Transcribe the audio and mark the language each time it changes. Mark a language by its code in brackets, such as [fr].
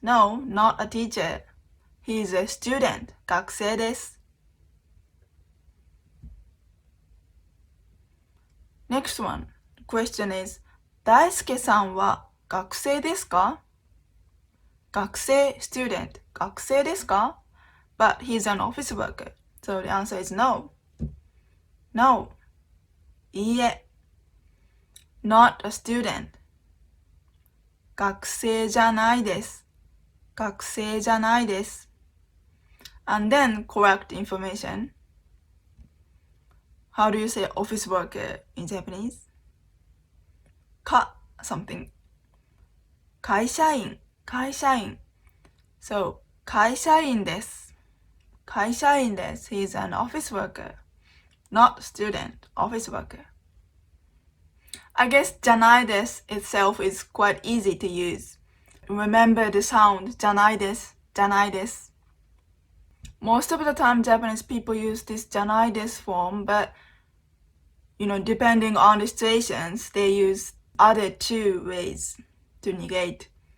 [en] No, not a teacher. He's a student. [ja] 学生です。 [en] Next one. The question is, [ja] 大輔さんは学生ですか? 学生 [en] student [ja] 学生ですか? [en] But he's an office worker, so the answer is no. No. [ja] いいえ [en] not a student. [ja] 学生じゃないです。学生じゃないです。 [en] And then correct information. How do you say office worker in Japanese? [ja] か something. 会社員会社員 So, 会社員です。会社員です。 [en] He's an office worker. Not student, office worker. I guess じゃないです itself is quite easy to use. Remember the sound じゃないです。 [ja] じゃないです。 [en] Most of the time Japanese people use this じゃないです form, but depending on the situations, they use other two ways to negate.